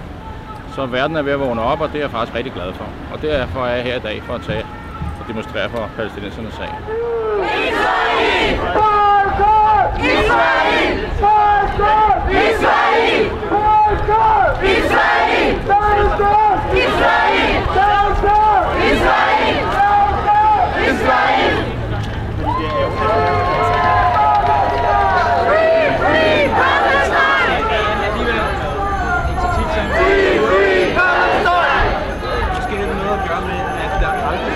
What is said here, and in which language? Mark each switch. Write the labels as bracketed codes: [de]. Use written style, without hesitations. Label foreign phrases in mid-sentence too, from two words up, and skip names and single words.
[da] Så verden er ved at vågne op, og det er jeg faktisk rigtig glad for. Og derfor er jeg her i dag for at tage og demonstrere for palæstinensernes sag. Israel! Boykot! Israel! Boykot! Israel! Boykot! Israel! Boykot! Israel! Boykot! Israel! Boykot! [en] Israel! Free, free Palestine! Free, free Palestine! [da] Så skal det noget at gøre med, at der er aldrig